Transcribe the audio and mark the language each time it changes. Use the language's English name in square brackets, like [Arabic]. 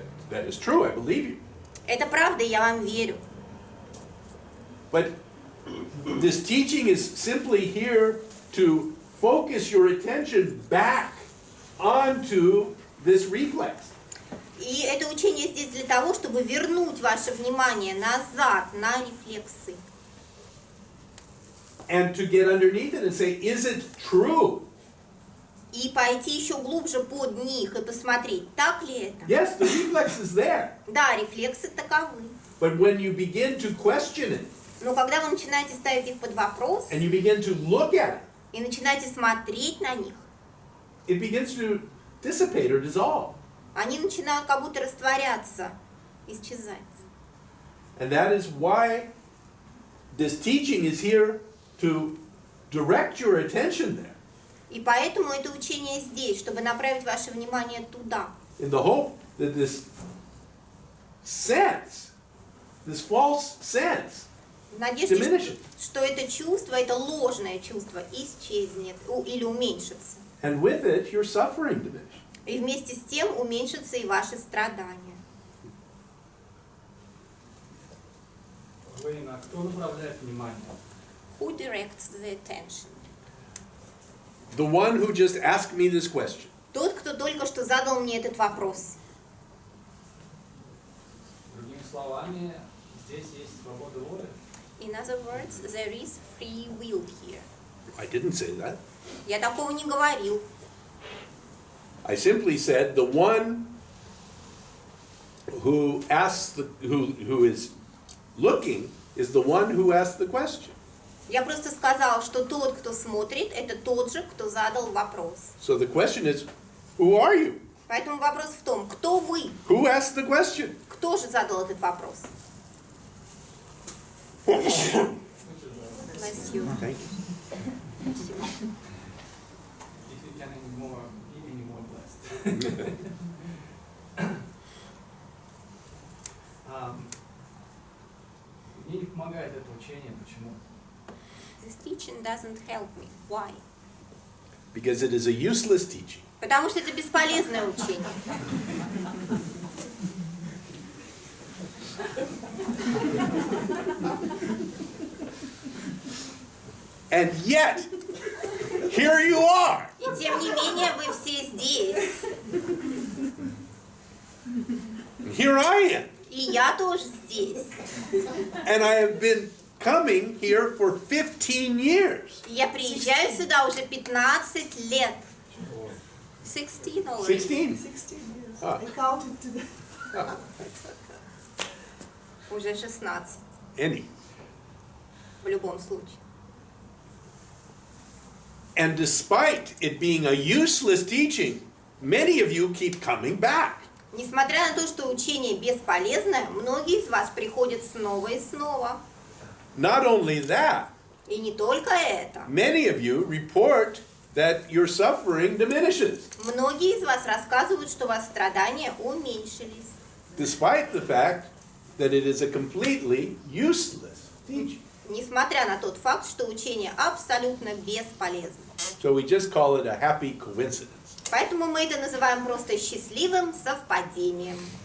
[English] That is true, I believe you. [Russian] Это правда, я вам верю. [English] But this teaching is simply here to focus your attention back onto this reflex. [Russian] И это учение здесь для того, чтобы вернуть ваше внимание назад на рефлексы. [English] And to get underneath it and say, is it true? [Russian] И пойти еще глубже под них и посмотреть, так ли это? [English] Yes, the reflex is there. [Russian] Да, рефлексы таковы. [English] But when you begin to question it, [Russian] Но когда вы начинаете ставить их под вопрос [English] and you begin to look at it, [Russian] и начинаете смотреть на них, [English] it begins to dissipate or dissolve. [Russian] они начинают как будто растворяться, исчезать. [English] And that is why this teaching is here to direct your attention there, [Russian] И поэтому это учение здесь, чтобы направить ваше внимание туда. [English] in the hope that this sense, this false sense, [Russian] В надежде, [English] diminishes. [Russian] что это чувство, это ложное чувство, исчезнет или уменьшится. [English] And with it, your suffering diminishes. [Russian] И вместе с тем уменьшатся и ваши страдания. Вейна, кто направляет внимание? [English] Who directs the attention? The one who just asked me this question. [Russian] Тот, кто только что задал мне этот вопрос. Другими словами, здесь есть свобода воли. [English] In other words, there is free will here. I didn't say that. [Russian] Я такого не говорил. [English] I simply said the one who asks who is looking is the one who asked the question. [Russian] Я просто сказал, что тот, кто смотрит, это тот же, кто задал вопрос. [English] So the question is, who are you? [Russian] Поэтому вопрос в том, кто вы? [English] Who asked the question? [Russian] Кто же задал этот вопрос? [English] Bless you. Thank you. If you can be any more blessed. [Russian] Мне не помогает это учение. Почему? [English] This teaching doesn't help me. Why? Because it is a useless teaching. [Russian] Потому что это бесполезное учение. [English] And yet, here you are. [Russian] И тем не менее вы все здесь. [English] Here I am. [Russian] И я тоже здесь. [English] And I have been coming here for 15 years. [Russian] Я приезжаю сюда уже 15 лет. [English] 16 already. 16. 16 years. Ah. I counted today. [Russian] Уже 16. [English] Any. [Russian] В любом случае. [English] And despite it being a useless teaching, many of you keep coming back. [Russian] Несмотря на то, что учение бесполезное, многие из вас приходят снова и снова. [English] Not only that, [Russian] И не только это. [English] many of you report that your suffering diminishes, [Russian] Многие из вас рассказывают, что у вас страдания уменьшились. [English] despite the fact that it is a completely useless teaching. [Russian] Несмотря на тот факт, что учение абсолютно бесполезно. [English] So we just call it a happy coincidence. [Russian] Поэтому мы это называем просто счастливым совпадением.